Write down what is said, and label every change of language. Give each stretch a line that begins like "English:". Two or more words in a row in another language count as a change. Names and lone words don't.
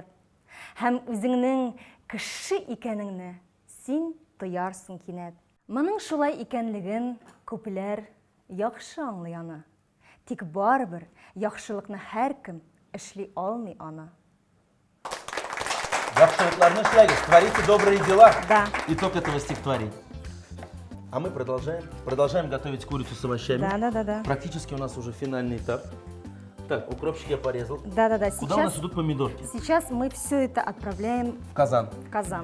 Tatar: Һәм үзеңнең кеше икәнеңне син тоярсың кинәт. Моның шулай икәнлеген күпләр яхшы аңлый аны. Тик барыбер яхшылыкны һәркем эшли алмый аны. Яхшылыкларны эшләгез,
Russian: творите добрые дела. Да. Итог этого стихотворения. А мы продолжаем готовить курицу с овощами. Да. Практически у нас уже финальный этап. Так, укропчик я порезал. Да. Куда у нас идут помидорки? Сейчас мы все это отправляем В казан. в казан.